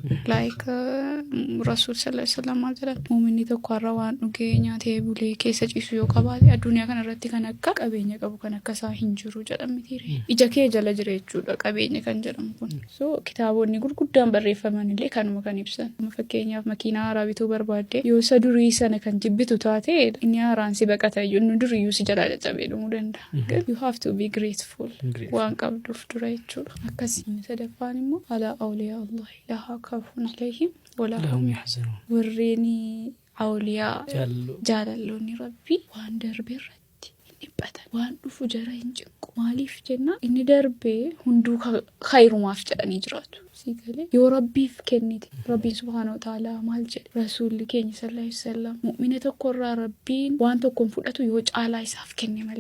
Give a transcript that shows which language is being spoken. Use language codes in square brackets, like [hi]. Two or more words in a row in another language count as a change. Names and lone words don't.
[om] Rasuul [ar] صلى الله عليه وسلم [om] jedhan muuminni tokko har'a waan dhugee nyaatee bulee keessa ciisu yoo qabaate addunyaa kanarratti kan akka qabeenya qabu kan akka isaa hin jiru jedhamitiire. Ija kee jala jira jechuudha qabeenya kan jedhamu kun. So kitaabonni gurguddaan barreeffaman illee kanuma kan ibsan. Fakkeenyaaf makiinaa haaraa bituu barbaadde yoo isa durii sana kan jibbitu taate inni haaraan si baqata inni duriyyuu si jalaa caccabee dhumuu danda'a. [en] You have to be grateful. [om] Waan qabduuf dura jechuudha. Akkasii sadaffaan immoo [ar] ألا أولياء الله لا خوف عليهم ولا هم يحزنون. [om] Warreeni awliyaa jaalalloonni rabbii waan darbe irratti hin dhiphatan. Waan dhufu jara hin cinqu. Maaliif jenna inni darbee hunduu khayrumaaf jedhanii jiraatu. Yoo rabbiif kennite rabbiin [ar] سبحانه وتعالى [om] maal jedhe rasuulli keenya [ar] صلى الله عليه وسلم [om] mu'mina tokkorraa rabbiin waan tokkoon fudhatu yoo caalaa isaaf kenne malee.